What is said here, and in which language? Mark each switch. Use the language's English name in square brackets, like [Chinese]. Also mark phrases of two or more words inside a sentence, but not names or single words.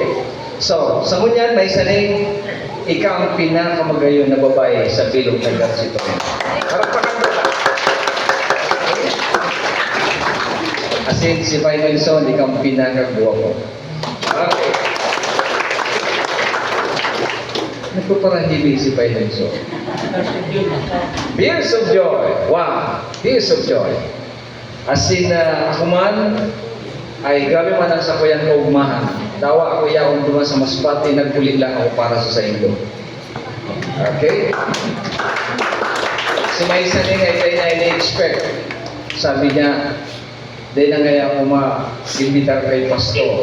[Bikol] So, sa ngunyan, may saning ikaw ang pinakamagayon na babae sa bilog ng Carchitorena. Parapakan mo ka. Asin si Pai Nelson, ikaw ang pinakagwapo. Okay. Nagpaparahibi si Pai Nelson. [English] Tears of joy. Wow. Tears of joy. [Bikol] Asin ako man, ay grabe man ang sakuyang kaugmahan. Dawa ako yaon duman sa Masbate, nagpulit lang ako para sa indo. Okay? Si Maisa ni ay tayo na ini-expect. Sabi niya, di na nga ako ma-invitar kay Pasto.